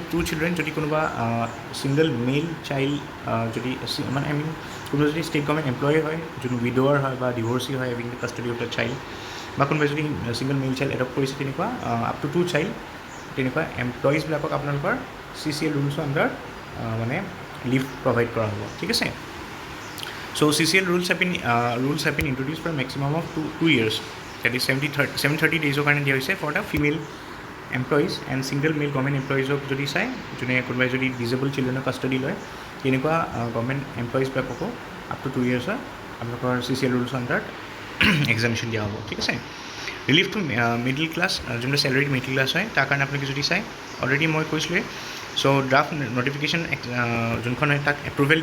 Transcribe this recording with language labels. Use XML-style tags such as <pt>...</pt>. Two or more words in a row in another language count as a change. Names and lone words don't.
<as>2 চিলড্ৰেন যদি কোনোবা</as> <en>single male child</en> <as>যদি মানে</as> <en>I mean</en> <as>কোনোবা যদি</as> <en>state government employee</en> <as>হয় যোন উইড'ৱাৰ হয় বা ডিভৰ্চি হয়</as> <en>having the custody of the child</en> <as>বা কোনোবাই যদি</as> <en>single male child adopt</en> <as>কৰিছে তেনেকুৱা</as> <en>up to 2 child</en> <as>তেনেকুৱা এমপ্লয়িজবিলাকক আপোনালোকৰ CCL ৰুলছৰ আণ্ডাৰ মানে</as> <en>leave provide</en> <as>কৰা হ'ব ঠিক আছে চ'</as> <en>CCL rules have been introduced for a maximum of 2 years that is 730 days</en> <as>কাৰণে দিয়া হৈছে</as> <en>for the female employees and single male government employees</en> <as>যদি চাই যোনে কোনোবাই যদি ডিজেবল চিলড্ৰেনৰ কাষ্টডি লয় তেনেকুৱা গভৰ্ণমেণ্ট এমপ্লয়িজবিলাককো</as> <en>up to 2 years</en> <as>আপোনালোকৰ CCL ৰুলছ আণ্ডাৰত এক্সামিশ্যন দিয়া হ'ব ঠিক আছে</as> <en>relief to middle class</en> <as>যোনটো</as> <en>salaried middle class</en> <as>হয় তাৰ কাৰণে আপোনালোকে যদি চাই অলৰেডি মই কৈছিলোঁৱে চ'</as> <en>draft notification</en> <as>যোনখন হয় তাক এপ্ৰুভেল</as>